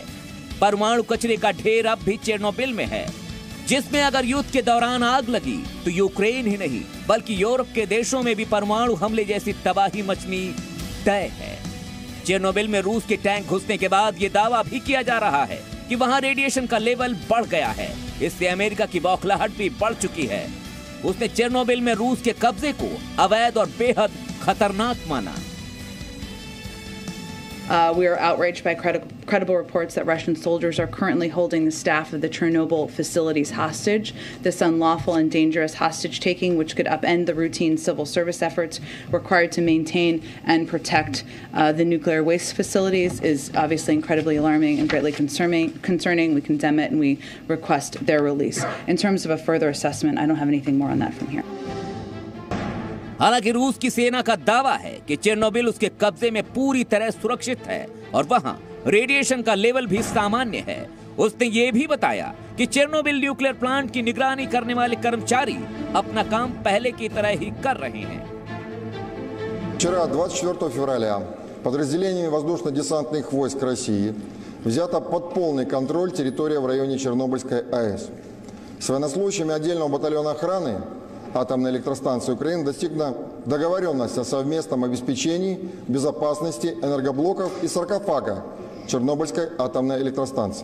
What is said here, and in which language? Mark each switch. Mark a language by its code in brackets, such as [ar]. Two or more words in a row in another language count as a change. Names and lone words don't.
[hi] परमाणु कचरे का ढेर अब भी चेर्नोबिल में है, जिसमें अगर युद्ध के दौरान आग लगी तो यूक्रेन ही नहीं बल्कि यूरोप के देशों में भी परमाणु हमले जैसी तबाही मचनी तय है। चेर्नोबिल में रूस के टैंक घुसने के बाद यह दावा भी किया जा रहा है कि वहां रेडिएशन का लेवल बढ़ गया है। इससे अमेरिका की बौखलाहट भी बढ़ चुकी है। उसने चेर्नोबिल में रूस के कब्जे को अवैध और बेहद खतरनाक माना। [en] We are outraged by credible reports that Russian soldiers are currently holding the staff of the Chernobyl facilities hostage. This unlawful and dangerous hostage-taking, which could upend the routine civil service efforts required to maintain and protect the nuclear waste facilities, is obviously incredibly alarming and greatly concerning. We condemn it and we request their release. In terms of a further assessment, I don't have anything more on that from here. [hi] हालांकि रूस की सेना का दावा है कि चेरनोबिल उसके कब्जे में पूरी तरह सुरक्षित है और वहां रेडिएशन का लेवल भी सामान्य है। उसने ये भी बताया कि चेरनोबिल [en] nuclear plant [hi] की निगरानी करने वाले कर्मचारी अपना काम पहले की तरह ही कर रहे हैं। [ru] Вчера, 24 февраля, подразделениями воздушно-десантных войск России взята под полный контроль территория в районе Чернобыльской АЭС. С военнослужащими отдельного батальона охраны атомной электростанции Украины достигна договоренность о совместном обеспечении безопасности энергоблоков и саркофага Чернобыльской атомной электростанции.